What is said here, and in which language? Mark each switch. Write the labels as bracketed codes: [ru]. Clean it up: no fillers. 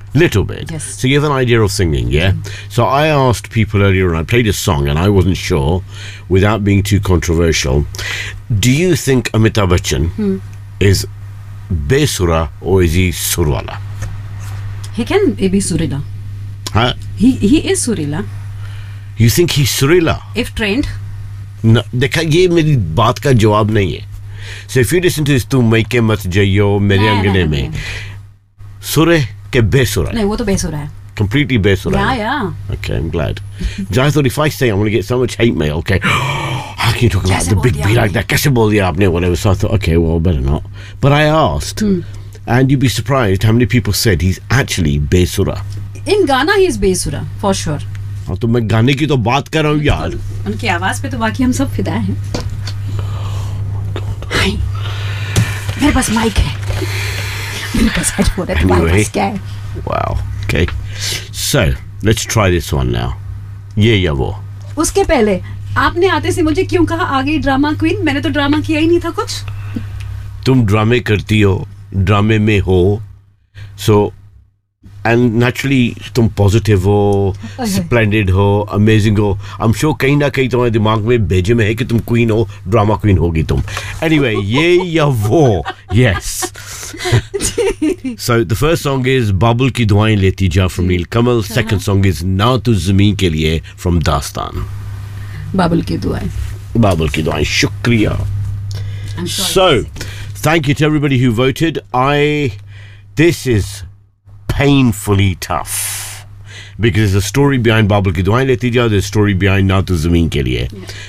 [en] Yes. So you have an idea of singing, yeah? Mm. So I asked people earlier, and I played a song, and I wasn't sure, without being too controversial, do you think Amitabh Bachchan is besura or is he surwala? He can be surila. Huh? He is surila. You think he's surila? If trained. [hi] No, देखा, ये मेरी बात का जवाब नहीं है. [en] So if you listen to this, [hi] तू मेके मत जायो मेरे अंगने में. सुरे के बेसुरा. Nahi, wo to besura hai. [en] Completely besura. Yeah, yeah. Okay, I'm glad. I thought if I say I'm going to get so much hate mail, okay. How can you talk about the big B like that? [hi] कैसे बोल दिया आपने, whatever. [en] So I thought, okay, well, better not. But I asked. And you'd be surprised how many people said he's actually besura. In Ghana, he's besura, for sure. [hi] हाँ तो मैं गाने की तो बात कर रहा हूँ यार. उनकी आवाज़ पे तो बाकी हम सब फिदा हैं. मेरे पास माइक है. मेरे पास हेडफोन है. तुम्हारे पास क्या [en] है? Wow. Okay. So let's try this one now. [hi] ये या वो? उसके पहले आपने आते से मुझे क्यों कहा आ गई ड्रामा क्वीन? मैंने तो ड्रामा किया ही नहीं था कुछ. तुम ड्रामे करती हो, ड्रामे में हो, [en] so and naturally [hi] tum positive ho, splendid ho, amazing ho. [en] I'm sure [hi] कहीं न कहीं तुम्हारे दिमाग में भेजे में है कि तुम queen हो, drama queen होगी तुम. Anyway, ये या वो? [en] Yes. So the first song is Bubble Ki Duaein Leti Ja from Neel Kamal. Second song is Na Tu Zameen Ke Liye from Dastan. [hi] Bubble Ki Duaein. Shukriya. [en] So, thank you to everybody who voted. This is painfully tough because there's a story behind Babul Ki Duaein Leti Ja, there's a story behind Na Tu Zameen Ke Liye.